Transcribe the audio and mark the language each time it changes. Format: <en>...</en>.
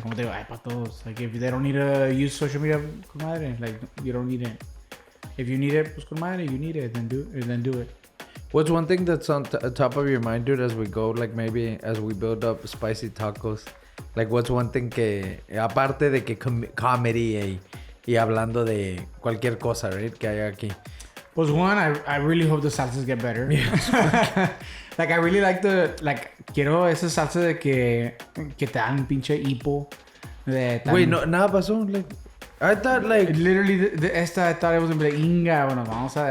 <es>Como te digo, hay para todos.</es> <en>Like, if they don't need to use social media, comadre, like, you don't need it. If you need it,</en> <es>pues comadre,</es> <en>you need it, then do it. What's one thing that's on top of your mind, dude, as we go, like maybe as we build up spicy tacos? Like, what's one thing</en> <es>que, aparte de que comedy y hablando de cualquier cosa, right, que haya aquí?</es> <en>Pues one, I really hope the salsas get better. Yeah. Like, I really like</en> <es>quiero esa salsa de que te dan pinche hipo.</es> <en>Wait, no,</en> <es>nada pasó.</es> <en>Like, I thought like... Literally, I thought it was going to be like, Inga,</en> <es>bueno, vamos a...</es>